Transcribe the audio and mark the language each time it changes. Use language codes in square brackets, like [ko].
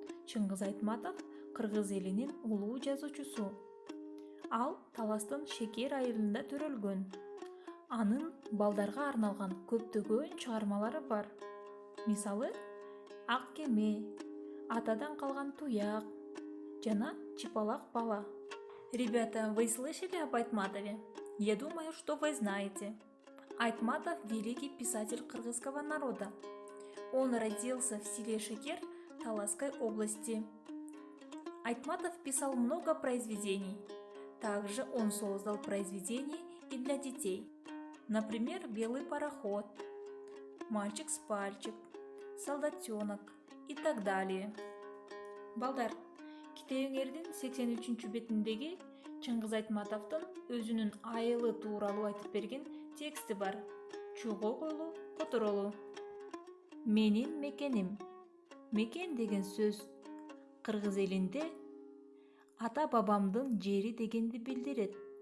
[ky] Чыңгыз Айтматов кыргыз элинин улуу жазуучусу. Ал Таластын Шекер айылында төрөлгөн. Анын балдарга арналган көптөгөн чыгармалары бар. Мисалы, Ак кеме, Атадан калган туяк жана Чыпалак бала. [ru] Ребята, вы слышали об Айтматове? Я думаю, что вы знаете. Айтматов – великий писатель кыргызского народа. Он родился в селе Шекер Таласской области. Айтматов писал много произведений. Также он создал произведения и для детей. Например, «Белый пароход», «Мальчик с пальчик», «Солдатенок» и так далее. [ky] Балдар, китебиңердин 83-бетиндеги Чыңгыз Айтматовдун өзүнүн айылы тууралуу айтып берген тексти бар. Чогоголу, которолу. Менин мекеним. Мекен деген сөз кыргыз элинде ата бабамдын жери дегенди билдирет.